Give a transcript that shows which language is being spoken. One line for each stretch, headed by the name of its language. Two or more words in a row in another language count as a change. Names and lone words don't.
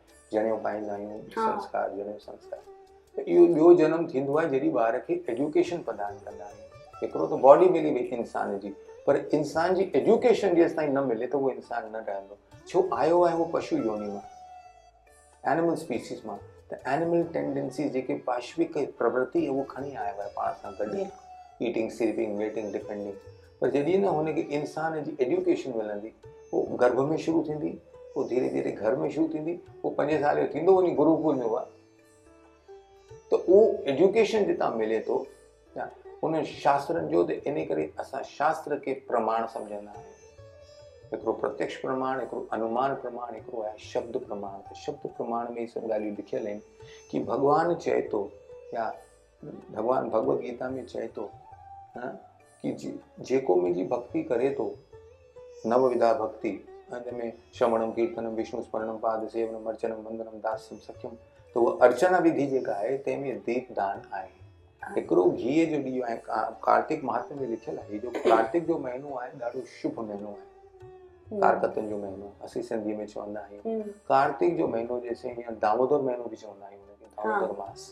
Sindhi: जनेऊ पाईंदा आहियूं, संस्कार, जनेऊ संस्कार, त इहो ॿियो जन्म थींदो आहे जॾहिं ॿार खे एजुकेशन प्रदान कंदा आहियूं। हिकिड़ो त बॉडी मिली वई इंसान जी, पर इंसान जी एजुकेशन जेसि ताईं न मिले त उहो इंसान न रहंदो। छो आयो आहे उहो पशु योनि मां,
English: animal species
Sindhi: मां, त
English: animal tendencies
Sindhi: जेके पाश्विक प्रवृत्ति उहो खणी आयो आहे पाण सां गॾु,
English: eating, sleeping, waiting, depending.
Sindhi: पर जॾहिं न हुनखे इंसान जी एजुकेशन मिलंदी, पोइ गर्भ में शुरू थींदी, पोइ धीरे धीरे घर में शुरू थींदी, पोइ 5 साल जो थींदो वञी गुरुकुल में हुआ, त उहो एजुकेशन जितां मिले थो उन शास्त्रनि जो त इन करे असां शास्त्र खे प्रमाण सम्झंदा आहियूं। हिकिड़ो प्रत्यक्ष प्रमाण, हिकिड़ो अनुमान प्रमाण, हिकिड़ो आहे शब्द प्रमाण। त शब्द प्रमाण में सभु ॻाल्हियूं लिखियल आहिनि कि भॻवानु चए थो, या भॻवानु भगवत गीता में चए थो कि जेको मुंहिंजी भक्ति करे थो, नवविधा भक्ति, हिन में
Sanskrit: श्रवणम कीर्तनम विष्णु स्मरणम पाद सेवनम अर्चनम वंदनम दास्यम सख्यम,
Sindhi: त उहा अर्चना विधि जेका आहे तंहिंमें दीप दान आहे। हिकिड़ो घीअ जो ॾीओ आहे, कार्तिक महात्म्य में लिखियल आहे। जो कार्तिक जो महीनो आहे ॾाढो शुभ महीनो आहे, कारकतनि जो महीनो असीं सिंधी में चवंदा आहियूं। कार्तिक जो महीनो जैसे हीअं दामोदर महीनो बि चवंदा आहियूं हुनखे, दामोदर मास।